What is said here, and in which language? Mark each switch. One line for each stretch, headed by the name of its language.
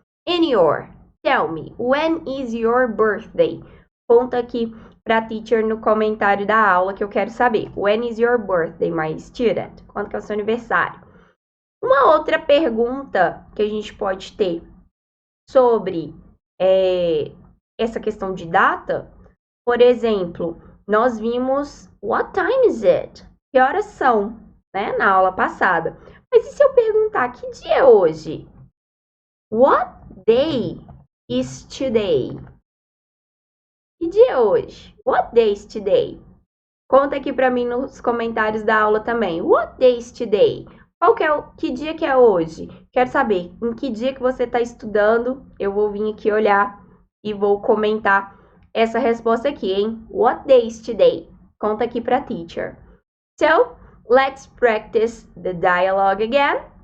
English: And your? Tell me, when is your birthday?
Portuguese: Conta aqui para a teacher no comentário da aula que eu quero saber.
English: When is your birthday, my student?
Portuguese: Quando que é o seu aniversário? Uma outra pergunta que a gente pode ter sobre essa questão de data, por exemplo, nós vimos
English: what time is it?
Portuguese: Que horas são, né, na aula passada. Mas e se eu perguntar que dia é hoje?
English: What day is today?
Portuguese: Que dia é hoje?
English: What day is today?
Portuguese: Conta aqui para mim nos comentários da aula também.
English: What day is today?
Portuguese: Que dia que é hoje? Quero saber em que dia que você está estudando. Eu vou vir aqui olhar e vou comentar essa resposta aqui, hein?
English: What day is today?
Portuguese: Conta aqui para a teacher.
English: So, let's practice the dialogue again.